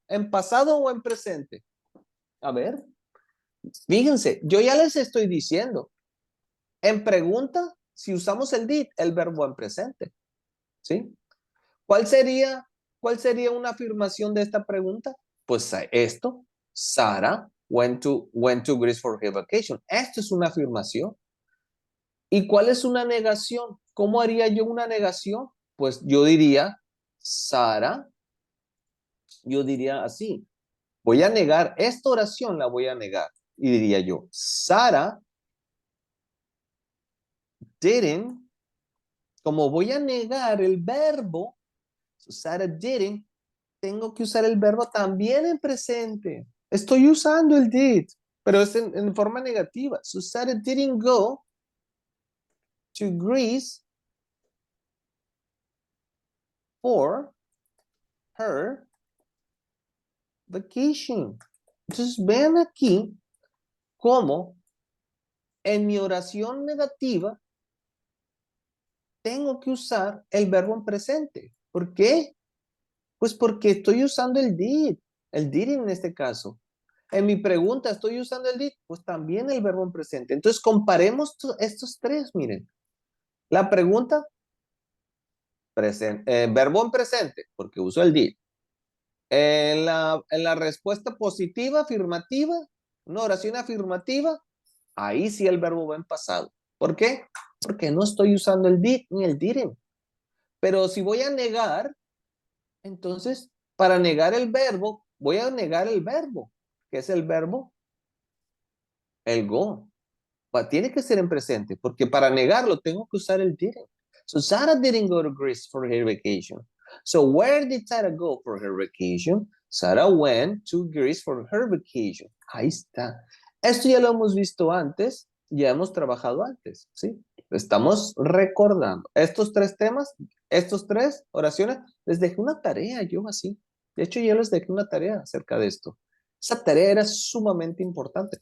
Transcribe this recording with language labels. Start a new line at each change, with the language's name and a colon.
Spanish: ¿En pasado o en presente? A ver, fíjense, yo ya les estoy diciendo, en pregunta, si usamos el did, el verbo en presente, ¿sí? ¿Cuál sería, ¿Cuál sería una afirmación de esta pregunta? Pues esto,
English: Sarah went to Greece for her vacation.
Spanish: Esto es una afirmación. ¿Y cuál es una negación? ¿Cómo haría yo una negación? Pues yo diría, Sarah, yo diría así, voy a negar, esta oración la voy a negar. Y diría yo,
English: Sarah didn't,
Spanish: como voy a negar el verbo, Sarah didn't, tengo que usar el verbo también en presente. Estoy usando el did, pero es en forma negativa.
English: So Sarah didn't go to Greece for her vacation.
Spanish: Entonces vean aquí cómo en mi oración negativa tengo que usar el verbo en presente. ¿Por qué? Pues porque estoy usando el did en este caso. En mi pregunta, ¿estoy usando el did? Pues también el verbo en presente. Entonces, comparemos estos tres, miren. La pregunta, verbo en presente, porque uso el did. En la respuesta positiva, afirmativa, una oración afirmativa, ahí sí el verbo va en pasado. ¿Por qué? Porque no estoy usando el did ni el didn't. Pero si voy a negar, entonces, para negar el verbo, voy a negar el verbo. ¿Qué es el verbo? El go. Tiene que ser en presente, porque para negarlo tengo que usar el didn't.
English: So Sarah didn't go to Greece for her vacation. So where did Sarah go for her vacation? Sarah went to Greece for her vacation.
Spanish: Ahí está. Esto ya lo hemos visto antes, ya hemos trabajado antes, ¿sí? Estamos recordando. Estos tres temas, estos tres oraciones, les dejé una tarea yo así. De hecho, yo les dejé una tarea acerca de esto. Esa tarea era sumamente importante.